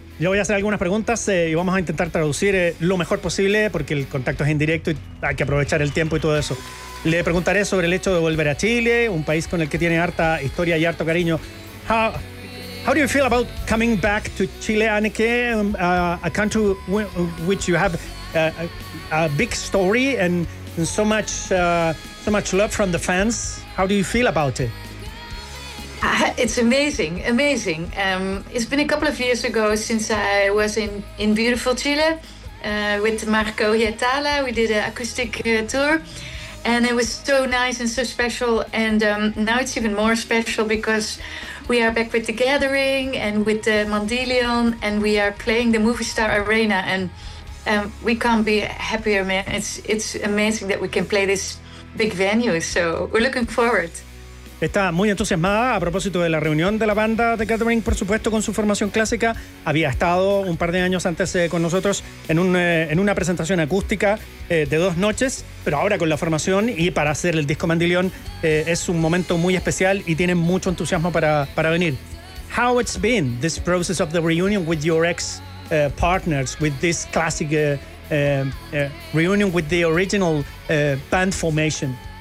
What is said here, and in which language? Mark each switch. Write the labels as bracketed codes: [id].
[es] Yo voy a hacer algunas preguntas y vamos a intentar traducir lo mejor posible porque el contacto es indirecto y hay que aprovechar el tiempo y todo eso. Le preguntaré sobre el hecho de volver a Chile, un país con el que tiene harta historia y harto cariño. [en] How do you feel about coming back to Chile, Anneke, a country which you have a big story and so much love from the fans? How do you feel about it? It's amazing, amazing. It's been a couple of years ago since I was in beautiful Chile with Marco Hietala. We did an acoustic tour and it was so nice and so special. And now it's even more special because we are back with The Gathering and with the Mandileón, and we are playing the Movie Star Arena, and we can't be happier, man. It's amazing that we can play this big venue, so we're looking forward. [es] Está muy entusiasmada a propósito de la reunión de la banda The Gathering, por supuesto, con su formación clásica. Había estado un par de años antes con nosotros en una presentación acústica de dos noches, pero ahora con la formación y para hacer el disco Mandileón es un momento muy especial y tiene mucho entusiasmo para venir. [en] How it's been this process of the reunion with your ex partners, with this classic reunion with the original band formation?